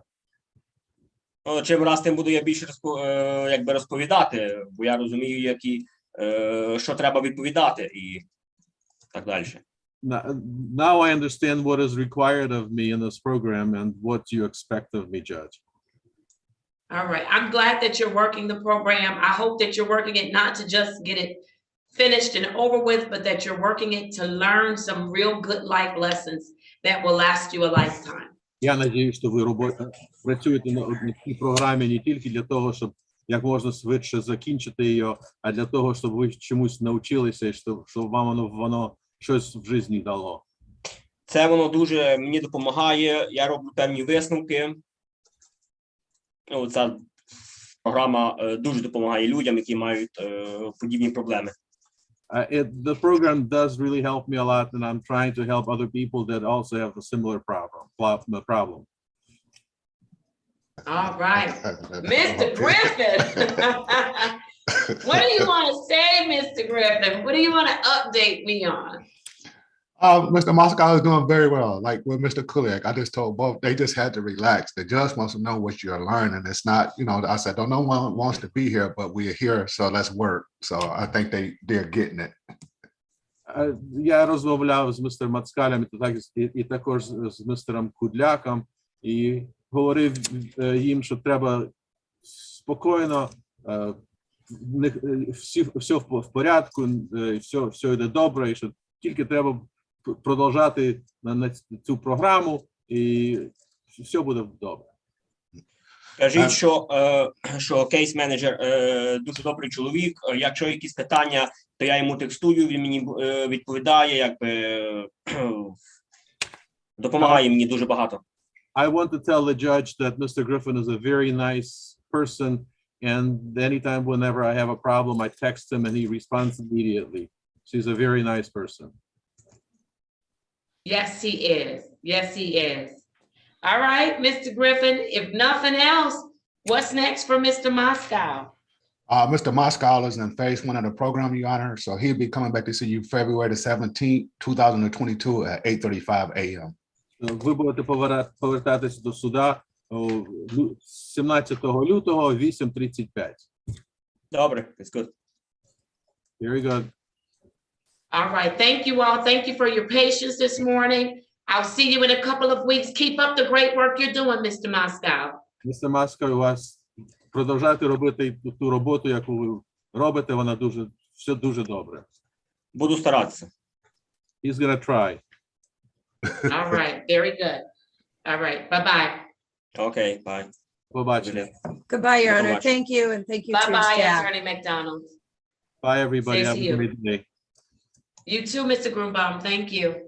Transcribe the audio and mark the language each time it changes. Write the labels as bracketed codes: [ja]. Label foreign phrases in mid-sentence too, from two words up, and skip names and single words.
[uk] Чим раз тим буду я більше розповідати, бо я розумію, що треба відповідати і так далі. [en] Now I understand what is required of me in this program and what you expect of me, Judge. All right. I'm glad that you're working the program. I hope that you're working it not to just get it finished and over with, but that you're working it to learn some real good life lessons that will last you a lifetime. [uk] Я надіюсь, що ви працюєте на цій програмі не тільки для того, щоб як можна швидше закінчити її, а для того, щоб ви чомусь навчилися і щоб вам воно щось в житті дало. Це воно дуже мені допомагає. Я роблю певні висновки. Ця програма дуже допомагає людям, які мають подібні проблеми. [en] The program does really help me a lot, and I'm trying to help other people that also have a similar problem. All right. Mr. Griffin. What do you want to say, Mr. Griffin? What do you want to update me on? Mr. Moscow is doing very well. Like with Mr. Kuliak, I just told both, they just had to relax. The judge wants to know what you're learning. It's not, I said, no one wants to be here, but we're here, so let's work. So I think they're getting it. [uk] Я розмовляв з містером Мацкалем і також з містером Кудляком і говорив їм, що треба спокійно, все в порядку, все йде добре, і що тільки треба продовжати на цю програму, і все буде добре. Кажіть, що кейс-менеджер дуже добрий чоловік. Якщо якісь питання, то я йому текстую, він мені відповідає, допомагає мені дуже багато. [en] I want to tell the judge that Mr. Griffin is a very nice person, and anytime whenever I have a problem, I text him and he responds immediately. He's a very nice person. Yes, he is. Yes, he is. All right, Mr. Griffin, if nothing else, what's next for Mr. Moscow? Mr. Moscow is in phase 1 of the program, Your Honor, so he'll be coming back to see you February the 17th, 2022 at 8:35 a.m. [uk] Ви будете повертатися до суда 17 лютого 8:35. Добре, [en] it's good. Very good. All right, thank you all. Thank you for your patience this morning. I'll see you in a couple of weeks. Keep up the great work you're doing, Mr. Moscow. Mr. Moscow, [uk] у вас продовжайте робити ту роботу, яку ви робите, вона все дуже добре. Буду старатися. [en] He's gonna try. All right, very good. All right, bye-bye. Okay, bye. [uk] Побачення. [en] Goodbye, Your [uk] До [en] Honor. [uk] побачення. [en] Thank you, and thank you to your Bye-bye, staff. Attorney McDonald. Bye, everybody. Same Have to a you. great day. You too, Mr. Grunbaum. Thank you.